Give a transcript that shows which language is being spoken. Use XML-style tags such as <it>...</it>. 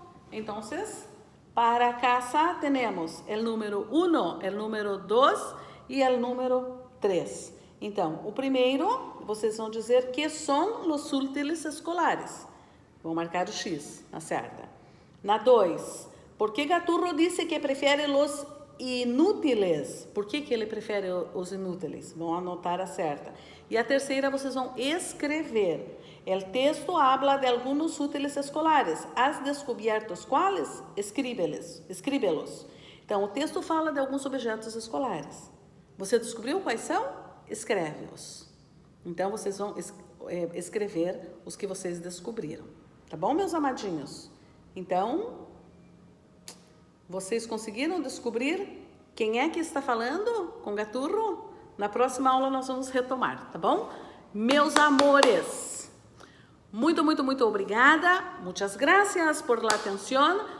<es>Entonces, para casa tenemos el número 1, el número 2 e el número 3.</es> <pt>Então, o primeiro, vocês vão dizer que são os útiles escolares. Vão marcar o X na certa. Na 2, por que Gaturro disse que prefere os inúteis? Por que ele prefere os inúteis? Vão anotar a certa. E a terceira, vocês vão escrever.</pt> <es>El texto habla de algunos útiles escolares. Has descubierto quais? Escríbelos.</es> <pt>Então, o texto fala de alguns objetos escolares. Você descobriu quais são? Escreve-os. Então, vocês vão escrever os que vocês descobriram. Tá bom, meus amadinhos? Então, vocês conseguiram descobrir quem é que está falando com Gaturro? Na próxima aula nós vamos retomar, tá bom? Meus amores, muito, muito, muito obrigada.</pt> <es>Muchas gracias por la atención.</es>